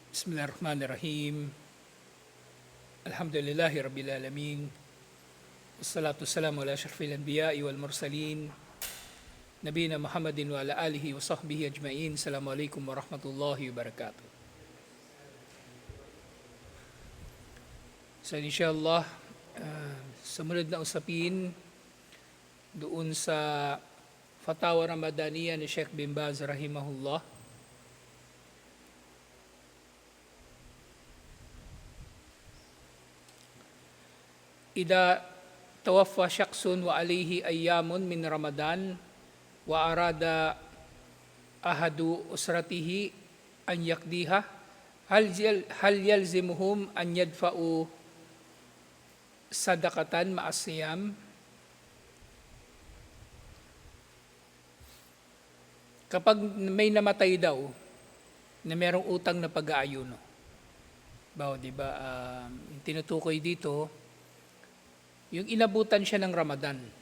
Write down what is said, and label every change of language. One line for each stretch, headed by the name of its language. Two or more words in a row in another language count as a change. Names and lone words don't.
Arabic: بسم الله الرحمن الرحيم. الحمد لله رب العالمين. والصلاة والسلام على أشرف الأنبياء والمرسلين. نبينا محمد وعلى آله وصحبه أجمعين. السلام عليكم ورحمة الله وبركاته.
Filipino: So inshallah, sumunod na usapin doon sa Fatawa Ramadaniya ni Sheikh bin Baz rahimahullah.
Arabic: إذا توفي شخص وعليه أيام من رمضان وأراد أحد أسرته أن يقضيها هل يلزمهم أن يدفعوا صدقة مع الصيام.
Filipino: Kapag may namatay daw na merong utang na pag-aayuno, diba, yung tinutukoy dito, yung inabutan siya ng Ramadan.